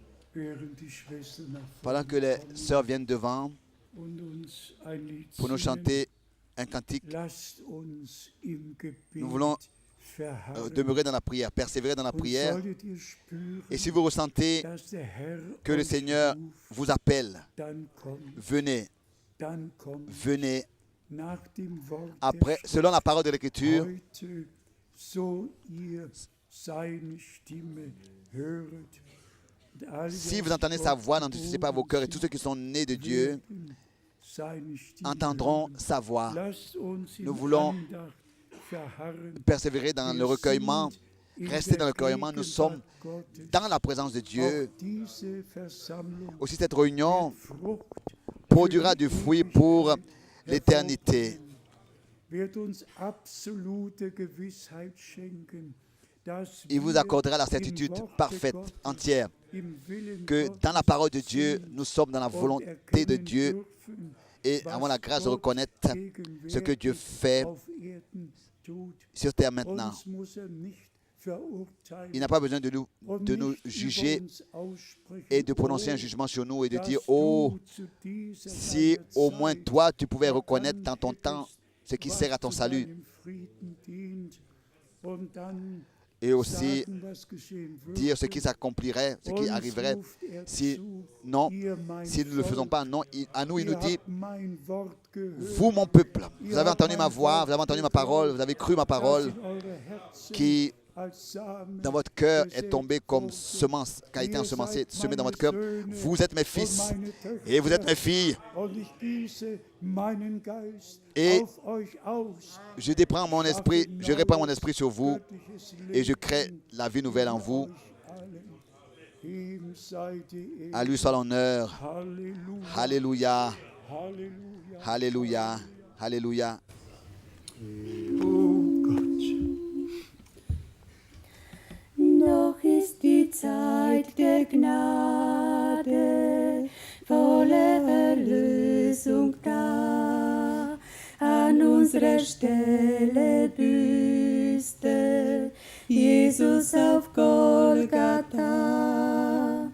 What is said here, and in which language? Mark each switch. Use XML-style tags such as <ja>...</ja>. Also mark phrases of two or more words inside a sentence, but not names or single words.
<de>während die Schwestern nach</de> <fr>Pendant que</fr> <de>vorne</de> <fr>les</fr> <de>kommen</de> <fr>sœurs viennent devant</fr> <de>und uns ein Lied</de> <fr>pour nous</fr> <de>singen,</de> <fr>chanter un cantique,</fr> <de>lasst uns im</de> <fr>nous voulons</fr> <de>Gebet verharren.</de> <fr>demeurer dans la prière, persévérer dans la</fr> <de>Und</de> <fr>prière.</fr> <de>solltet ihr spüren,</de> <fr>Et si vous ressentez</fr> <de>dass der Herr</de> <fr>que le</fr> <de>euch</de> <fr>Seigneur</fr> <de>ruft,</de> <fr>vous appelle,</fr> <de>dann kommt,</de> <fr>venez,</fr> <de>dann kommt.</de> <fr>venez.</fr> <de>Nach dem Wort</de> <fr>Après,</fr> <de>der</de> <fr>selon la parole de l'Écriture,</fr> <de>heute, so ihr seine Stimme höret. Und alle, die</de> <fr>si</fr> <de>aus</de> <fr>vous entendez sa</fr> <de>Gott</de> <fr>voix, n'endurcissez pas vos cœurs. Et tous ceux qui sont nés de Dieu</fr> <de>werden seine Stimme</de> <fr>entendront</fr> <de>hören.</de> <fr>sa voix.</fr> <de>Lasst uns in</de> <fr>Nous voulons</fr> <de>Andacht verharren.</de> <fr>Persévérer dans le recueillement,</fr> <de>Wir sind</de> <fr>rester</fr> <de>in</de> <fr>dans le</fr> <de>der</de> <fr>recueillement. Nous sommes</fr> <de>Gegenwart Gottes.</de> <fr>dans la présence de Dieu.</fr> <de>Auch diese Versammlung</de> <fr>Aussi, cette réunion</fr> <de>Frucht</de> <fr>produira du fruit pour l'éternité.</fr> <de>wird uns absolute Gewissheit schenken, dass</de> <fr>Il vous</fr> <de>wir</de> <fr>accordera la</fr> <de>im</de> <fr>certitude</fr> <de>Worte</de> <fr>parfaite,</fr> <de>Gottes,</de> <fr>entière,</fr> <de>im Willen</de> <fr>que</fr> <de>Gottes</de> <fr>dans la parole de Dieu,</fr> <de>sind</de> <fr>nous sommes dans la</fr> <de>und</de> <fr>volonté de</fr> <de>erkennen</de> <fr>Dieu</fr> <de>dürfen,</de> <fr>et</fr> <de>was</de> <fr>avons la grâce de</fr> <de>Gott</de> <fr>reconnaître ce que Dieu</fr> <de>gegenwärtig</de> <fr>fait</fr> <de>auf Erden tut.</de> <fr>sur terre maintenant.</fr> <de>Uns muss nicht verurteilen</de> <fr>Il n'a pas besoin de nous</fr> <de>und nicht</de> <fr>juger</fr> <de>über uns aussprechen,</de> <fr>et de prononcer un oh, jugement sur nous et de</fr> <de>dass</de> <fr>dire,</fr> <de>du oh, zu dieser</de> <fr>si</fr> <de>deiner</de> <fr>au moins</fr> <de>Zeit</de> <fr>toi, tu pouvais reconnaître</fr> <de>erkannt</de> <fr>dans ton temps</fr> <de>hättest,</de> <fr>ce qui</fr> <de>was</de> <fr>sert à ton</fr> <de>zu</de> <fr>salut</fr> <de>deinem Frieden dient, und dann</de> <fr>et aussi</fr> <de>sagen, was geschehen</de> <fr>dire ce</fr> <de>würde.</de> <fr>qui s'accomplirait, ce qui</fr> <de>Uns</de> <fr>arriverait.</fr> <de>ruft er</de> <fr>Si</fr> <de>zu,</de> <fr>non,</fr> <de>ihr mein</de> <fr>si nous ne le faisons</fr> <de>Volk,</de> <fr>pas, non, à nous, il nous</fr> <de>ihr</de> <fr>dit,</fr> <de>habt mein Wort gehört,</de> <fr>vous, mon peuple, vous</fr> <de>ihr</de> <fr>avez</fr> <de>habt</de> <fr>entendu ma</fr> <de>mein</de> <fr>voix,</fr> <de>Wort</de> <fr>vous avez entendu ma</fr> <de>geglaubt,</de> <fr>parole, vous avez cru ma</fr> <de>das</de> <fr>parole,</fr> <de>in eure Herzen</de> <fr>qui</fr> <de>als Samen</de> <fr>dans votre cœur est</fr> <de>gesät</de> <fr>tombée comme</fr> <de>wurde.</de> <fr>semence, qui a été</fr> <de>Ihr</de> <fr>ensemencée,</fr> <de>seid</de> <fr>semée dans</fr> <de>meine</de> <fr>votre cœur.</fr> <de>Söhne</de> <fr>Vous êtes mes</fr> <de>und</de> <fr>fils</fr> <de>meine</de> <fr>et vous êtes</fr> <de>Töchter,</de> <fr>mes filles.</fr> <de>und ich gieße meinen Geist</de> <fr>Et</fr> <de>auf euch aus.</de> <fr>je déprends mon esprit, je répands mon esprit sur vous</fr> <de>Göttliches</de> <fr>et je</fr> <de>Leben</de> <fr>crée la vie nouvelle en</fr> <de>in</de> <fr>vous.</fr> <de>euch allen. Ihm sei die Ehre.</de> <fr>À lui soit l'honneur.</fr> <de>Halleluja.</de> <fr>Alléluia,</fr> <de>Halleluja.</de> <fr>Alléluia, Alléluia.</fr> <de>Oh Gott. Noch ist die Zeit der Gnade, volle Erlösung da. An unserer Stelle büßte Jesus auf Golgatha.</de>